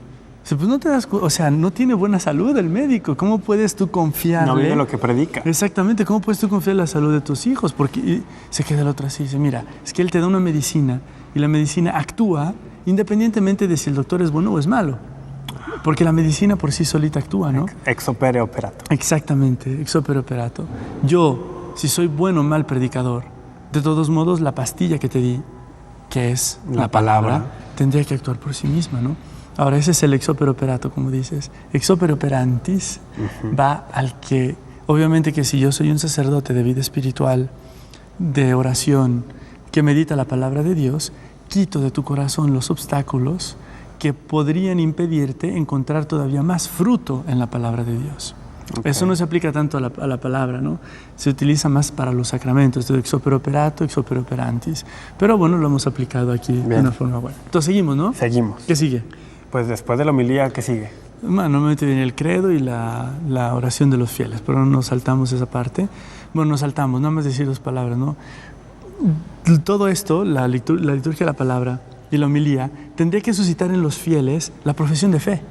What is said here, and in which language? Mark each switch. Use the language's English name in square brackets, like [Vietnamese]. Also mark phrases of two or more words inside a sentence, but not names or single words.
[Spanish] Dice, pues no te das cuenta, o sea, no tiene buena salud el médico. ¿Cómo puedes tú confiarle? No vive lo que predica. Exactamente, ¿cómo puedes tú confiar en la salud de tus hijos? Porque se queda el otro así, dice, mira, es que él te da una medicina y la medicina actúa independientemente de si el doctor es bueno o es malo. Porque la medicina por sí solita actúa, ¿no? [Latin] Ex opere operato. Exactamente, ex opere operato. [Spanish] Yo, si soy bueno o mal predicador, de todos modos la pastilla que te di, que es la palabra, tendría que actuar por sí misma, ¿no? Ahora, ese es el [Latin] ex opere operato, [Spanish] como dices. [Latin] Ex opere operantis [Spanish] va al que, obviamente que si yo soy un sacerdote de vida espiritual, de oración, que medita la palabra de Dios, quito de tu corazón los obstáculos que podrían impedirte encontrar todavía más fruto en la palabra de Dios. Eso no se aplica tanto a la palabra, ¿no? Se utiliza más para los sacramentos, [Latin] ex opere operato, ex opere operantis. [Spanish] Pero bueno, lo hemos aplicado aquí de una forma buena. Entonces seguimos, ¿no? Seguimos. ¿Qué sigue? Pues después de la homilía, ¿qué sigue? Normalmente viene el credo y la oración de los fieles, pero no nos saltamos esa parte. Bueno, nos saltamos, nada más decir 2 palabras, ¿no? Todo esto, la liturgia de la palabra y la homilía, tendría que suscitar en los fieles la profesión de fe.